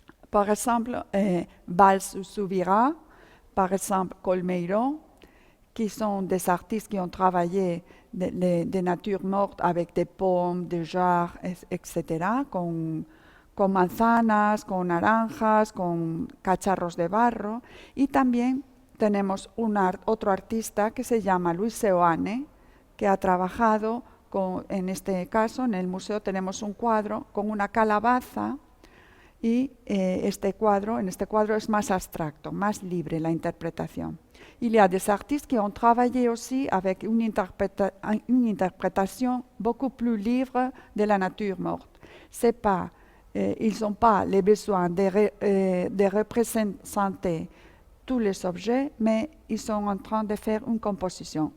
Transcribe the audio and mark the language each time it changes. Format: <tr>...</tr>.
<fr>Par exemple, Valls-Subira, par exemple Colmeiro, qui sont des artistes qui ont travaillé des natures mortes avec des pommes, des jarres, etc.,</fr> <es>con manzanas, con naranjas, con cacharros de barro. Y también tenemos otro artista que se llama Luis Seoane, que ha trabajado en este caso, en el museo tenemos un cuadro con una calabaza y en este cuadro es más abstracto, más libre la interprétation.</es> <fr>Il y a des artistes qui ont travaillé aussi avec une interprétation beaucoup plus libre de la nature morte. C'est pas, ils n'ont pas les besoins de représenter tous les objets, mais ils sont en train de faire une composition.</fr>